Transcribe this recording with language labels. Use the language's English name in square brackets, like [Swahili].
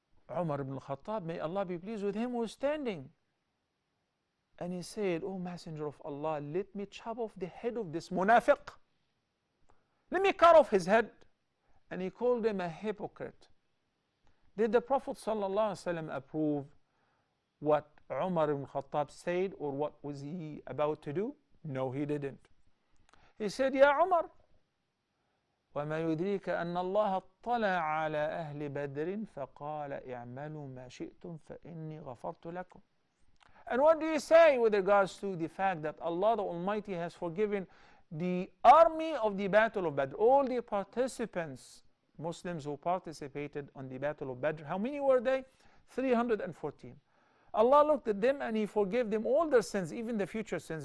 [English] Umar ibn Khattab, may Allah be pleased with him, was standing. And he said, "O Messenger of Allah, let me chop off the head of this munafiq. Let me cut off his head." And he called him a hypocrite. Did the Prophet ﷺ approve what Umar ibn Khattab said, or what was he about to do? No, he didn't. He said, [Arabic] "Ya Umar, وما يدريك أن الله اطلع على أهل بدر فقال اعملوا ما شئتم فإني غفرت لكم." [English] And what do you say with regards to the fact that Allah the Almighty has forgiven the army of the Battle of Badr, all the participants, Muslims who participated on the Battle of Badr? How many were they? 314. Allah looked at them and He forgave them all their sins, even the future sins.